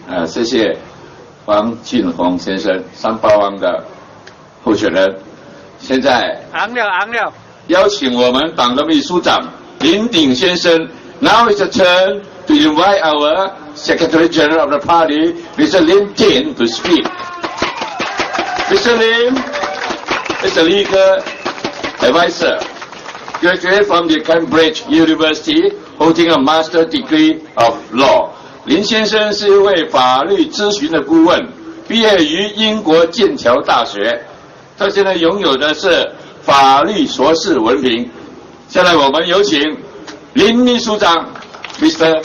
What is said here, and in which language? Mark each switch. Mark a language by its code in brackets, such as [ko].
[zh] 谢谢王庆红先生，三八湾的候选人。现在邀请我们党的秘书长林鼎先生。 [en] Now it's a turn to invite our Secretary General of the Party, Mr. Lim Tin, to speak. Mr. Lim is a legal advisor, graduated from the Cambridge University, holding a master degree of law. [zh] 林先生是一位法律咨询的顾问，毕业于英国剑桥大学。他现在拥有的是法律硕士文凭。下来我们有请林秘书长 Mr.